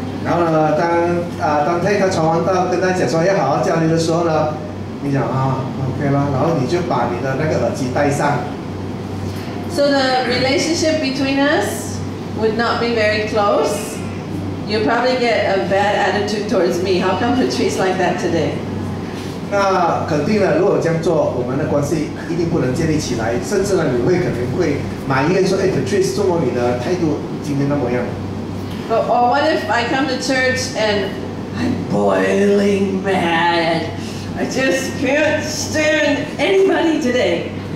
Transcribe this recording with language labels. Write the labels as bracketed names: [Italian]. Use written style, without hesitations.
[Chinese] 然后呢，当他传完道跟他讲说要好好交流的时候呢，你讲OK 啦，然后你就把你的那个耳机戴上。 [English] So the relationship between us would not be very close. You'll probably get a bad attitude towards me. How come Patrice like that today? [Chinese] 那肯定了，如果这样做，我们的关系一定不能建立起来，甚至呢，你可能会埋怨说，Patrice， 怎么你的态度今天那么样？ [English] Or what if I come to church and I'm boiling mad? I just can't stand anybody today.